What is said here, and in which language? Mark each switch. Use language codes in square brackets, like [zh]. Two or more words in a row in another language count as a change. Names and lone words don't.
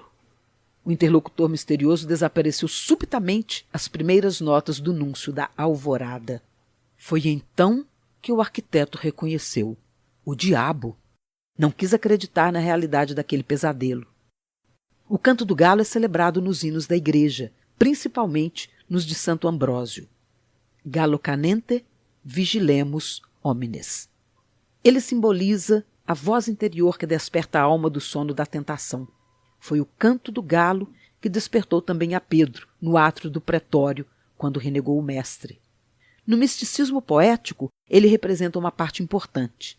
[pt] O interlocutor misterioso desapareceu subitamente às primeiras notas do núncio da alvorada. Foi então que o arquiteto reconheceu o diabo. Não quis acreditar na realidade daquele pesadelo. O canto do galo é celebrado nos hinos da igreja, principalmente nos de Santo Ambrósio. [la] Gallo canente, vigilemos homines. [pt] Ele simboliza a voz interior que desperta a alma do sono da tentação. Foi o canto do galo que despertou também a Pedro, no átrio do pretório, quando renegou o mestre. No misticismo poético, ele representa uma parte importante.